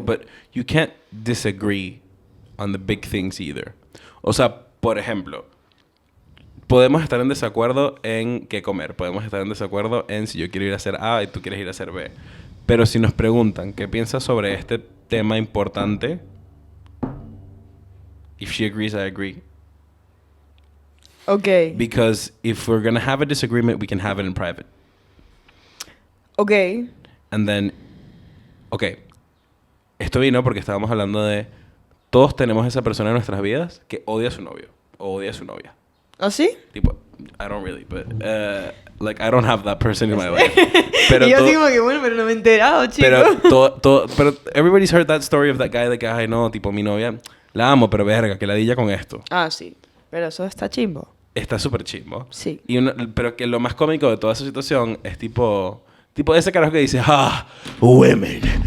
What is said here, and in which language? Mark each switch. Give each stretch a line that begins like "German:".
English: But you can't disagree on the big things either.
Spanish: O sea, por ejemplo, podemos estar en desacuerdo en qué comer. Podemos estar en desacuerdo en si yo quiero ir a hacer A y tú quieres ir a hacer B. Pero si nos preguntan qué piensas sobre este tema importante,
English: if she agrees, I agree. okay. Because if we're going to have a disagreement, we can have it in private. Okay. And then, okay,
Spanish: esto vino porque estábamos hablando de todos tenemos esa persona en nuestras vidas que odia a su novio o odia a su novia. ¿Ah, sí?
English: Tipo, I don't really, but like I don't have that person in my life.
Spanish: Pero y yo así como que bueno, pero no me he enterado, chico. Pero
English: everybody's heard that story of that guy
Spanish: de que, ay no, tipo mi novia, la amo, pero verga, que ladilla con esto. Ah, sí. Pero eso está chimbo. Está súper chimbo. Sí. Pero que lo más cómico de toda esa situación es tipo ese carajo que dice, women.